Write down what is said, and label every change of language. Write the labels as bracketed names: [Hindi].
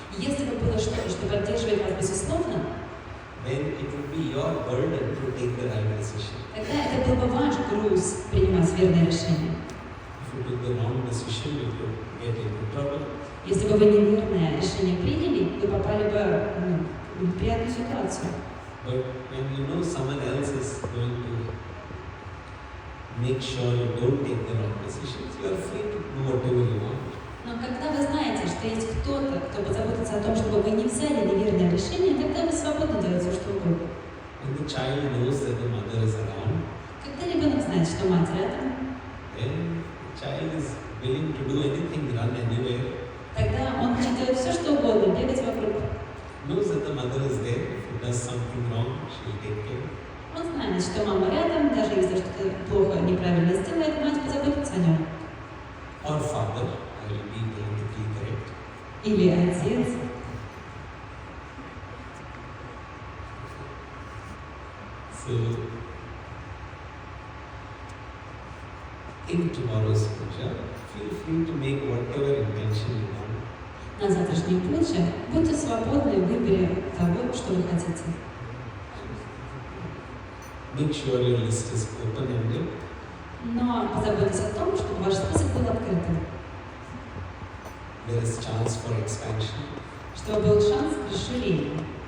[Russian] Если бы было что-то, что поддерживает вас безусловно, [English] then it would be your burden to take the right decision. [Russian] тогда это был бы ваш груз принимать верное решение. [English] If you took the wrong decision, you could get into trouble. [Russian] Если бы вы неверное решение приняли, вы попали бы в неприятную ситуацию. [English] But when you know someone else is going to make sure you don't take the wrong decisions, you are free to do whatever you want. [Russian] Но когда вы знаете, что есть кто-то, кто позаботится о том, чтобы вы не взяли неверное решение, тогда вы свободно делаете что угодно. [English] When the child knows that the mother is around, [Russian] Когда ребенок знает, что мать рядом, [English] then the child is willing to do anything, run anywhere, [Russian] тогда он хочет делать все, что угодно, бегать вокруг. [English] knows that the mother is there. If he does something wrong, she'll take care. [Russian] Он знает, что мама рядом, даже если что-то плохо, неправильно сделает, мать позаботится о нем. [English] Or father, I will be politically correct. [Russian] Или отец. [English] So, in tomorrow's puja, feel free to make whatever intention you want. [Russian] На завтрашней пуче будьте свободны в выборе того, что вы хотите. [English] Make sure your list is open-ended. [Russian] Но позаботьтесь о том, чтобы ваш список был открытым, [English] There is chance for expansion. [Russian] чтобы был шанс к расширению.